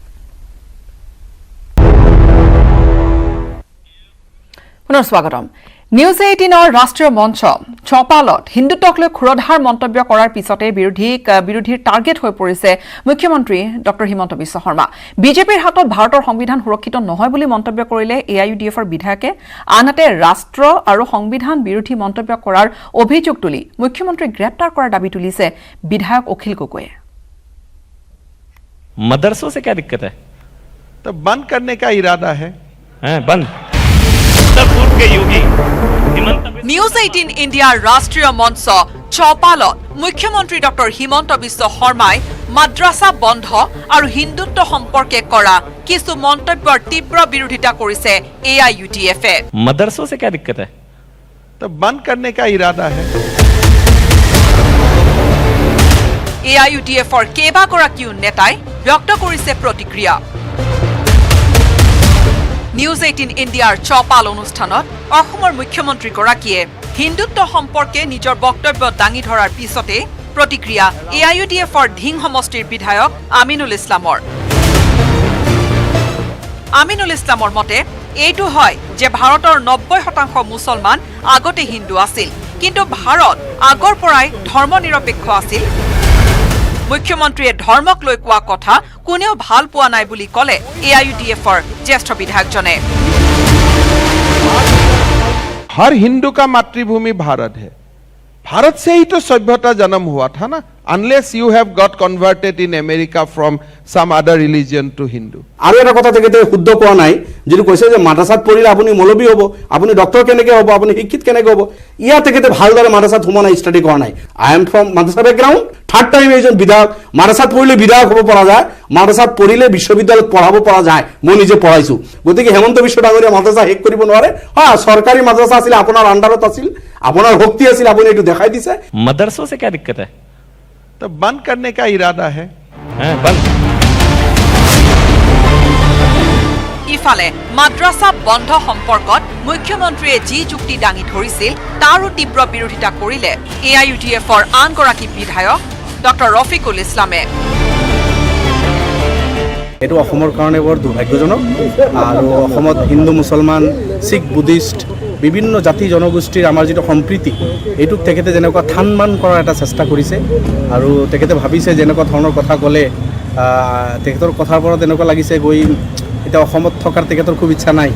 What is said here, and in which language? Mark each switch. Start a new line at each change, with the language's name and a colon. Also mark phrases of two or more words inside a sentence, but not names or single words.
Assamese: পুনৰ স্বাগতম নিউজ 18ৰ ৰাষ্ট্ৰীয় মঞ্চ চপালত হিন্দুত্বক লৈ ক্ষুৰধাৰ মন্তব্য কৰাৰ পিছতে বিৰোধীৰ টাৰ্গেট হৈ পৰিছে মুখ্যমন্ত্ৰী ডক্টৰ হিমন্ত বিশ্ব শৰ্মা বিজেপিৰ হাতত ভাৰতৰ সংবিধান সুৰক্ষিত নহয় বুলি মন্তব্য কৰিলে AIUDFৰ বিধায়কে আনহাতে ৰাষ্ট্ৰ আৰু সংবিধান বিৰোধী মন্তব্য কৰাৰ অভিযোগ তুলি মুখ্যমন্ত্ৰী গ্ৰেপ্তাৰ কৰাৰ দাবী তুলিছে বিধায়ক অখিল গগৈয়ে
Hindi: मदरसों से क्या दिक्कत है तो बंद करने का इरादा है बंद पूर्व के योगी
Assamese: নিউজ 18 ইণ্ডিয়াৰ ৰাষ্ট্ৰীয় মঞ্চ চপালত মুখ্যমন্ত্ৰী ডক্টৰ হিমন্ত বিশ্ব শৰ্মাই মাদ্ৰাছা বন্ধ আৰু হিন্দুত্ব সম্পৰ্কে কৰা কিছু মন্তব্যৰ তীব্ৰ বিৰোধিতা কৰিছে AIUDFে मदरसों से क्या दिक्कत है तो बंद करने का इरादा है AIUDFৰ কেইবাগৰাকীও নেতাই ব্যক্ত কৰিছে প্ৰতিক্ৰিয়া নিউজ 18 ইণ্ডিয়াৰ চপাল অনুষ্ঠানত অসমৰ মুখ্যমন্ত্ৰীগৰাকীয়ে হিন্দুত্ব সম্পৰ্কে নিজৰ বক্তব্য দাঙি ধৰাৰ পিছতে প্ৰতিক্ৰিয়া AIUDFৰ ধিং সমষ্টিৰ বিধায়ক আমিনুল ইছলামৰ। আমিনুল ইছলামৰ মতে এইটো হয় যে ভাৰতৰ 90% মুছলমান আগতে হিন্দু আছিল, কিন্তু ভাৰত আগৰ পৰাই ধৰ্মনিৰপেক্ষ আছিল। মুখ্যমন্ত্ৰীয়ে ধৰ্মক লৈ কোৱা কথা কোনেও ভাল পোৱা নাই বুলি ক'লে AIUDFৰ জ্যেষ্ঠ বিধায়কজনে।
Hindi: हर हिंदू का मातृभूमि भारत है। भारत से ही तो सभ्यता जन्म हुआ था ना,
English: unless you have got converted in America from some other religion to Hindu.
Assamese: আৰু এটা কথা তেখেতে শুদ্ধ কোৱা নাই, যিটো কৈছে যে মাদ্ৰাসাত পঢ়িলে আপুনি মৌলবী হ'ব, আপুনি ডক্টৰ কেনেকৈ হ'ব, আপুনি শিক্ষিত কেনেকৈ হ'ব। ইয়াত তেখেতে ভালদৰে মাদ্ৰাসাত সোমোৱা নাই, ষ্টাডি কৰা নাই।
English: I am from madrasa background, third time
Assamese: এজন বিধায়ক। মাদ্ৰাসাত পঢ়িলে বিধায়ক হ'ব পৰা যায়, মাদ্ৰাসাত পঢ়িলে বিশ্ববিদ্যালয়ত পঢ়াব পৰা যায়। মই নিজে পঢ়াইছোঁ। গতিকে হেমন্ত বিশ্ব ডাঙৰীয়া মাদ্ৰাসা শেষ কৰিব নোৱাৰে। হয়, চৰকাৰী মাদ্ৰাসা আছিল, আপোনাৰ আণ্ডাৰত আছিল, আপোনাৰ শক্তি আছিল, আপুনি এইটো দেখাই দিছে।
Hindi: मदरसों से क्या दिक्कत है? तो बंद करने का इरादा है। बंद।
Assamese: ইফালে মাদ্ৰাসা বন্ধ সম্পৰ্কত মুখ্যমন্ত্ৰীয়ে যি যুক্তি দাঙি ধৰিছিল তাৰো তীব্ৰ বিৰোধিতা কৰিলে AIUDFৰ আনগৰাকী বিধায়ক ডক্টৰ ৰফিকুল ইছলামে। এইটো অসমৰ কাৰণে বৰ দুৰ্ভাগ্যজনক, আৰু অসমত হিন্দু মুছলমান শিখ বুদ্ধিষ্ট বিভিন্ন জাতি জনগোষ্ঠীৰ আমাৰ যিটো সম্প্ৰীতি, এইটোক তেখেতে যেনেকুৱা থানমান কৰাৰ এটা চেষ্টা কৰিছে, আৰু তেখেতে ভাবিছে যেনেকুৱা ধৰণৰ কথা ক'লে তেখেতৰ কথাৰ পৰা তেনেকুৱা লাগিছে গৈ এতিয়া অসমত থকাৰ তেখেতৰ খুব ইচ্ছা নাই।